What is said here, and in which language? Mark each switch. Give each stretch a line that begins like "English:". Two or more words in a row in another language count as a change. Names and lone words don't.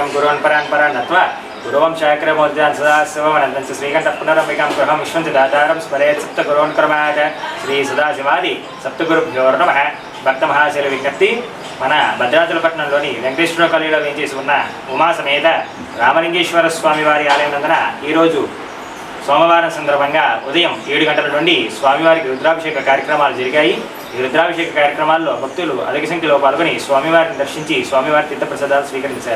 Sanskrit: गुरुवन् परान् परान् नत्वा गुरुवं शाक्रमोद्यान् सदा शिवमनन्तं च श्रीकण्ठः पुनरम्बिकां गृहं विश्वन्ति दातारं स्मरेत् सप्तगुरोन्क्रमात् श्री सदाशिवादि सप्तगुरुभ्यो नमः.
Telugu: భక్త మహాశైల విజ్ఞప్తి, మన భద్రాచలపట్నంలోని వెంకటేశ్వర కాలనీలో వేంచేసి ఉన్న ఉమా సమేత రామలింగేశ్వర స్వామి వారి ఆలయం నందున ఈరోజు సోమవారం సందర్భంగా ఉదయం 7 గంటల నుండి స్వామివారికి రుద్రాభిషేక కార్యక్రమాలు జరిగాయి. ఈ రుద్రాభిషేక కార్యక్రమాల్లో భక్తులు అధిక సంఖ్యలో పాల్గొని స్వామివారిని దర్శించి స్వామివారి తీర్థప్రసాదాలు స్వీకరించారు.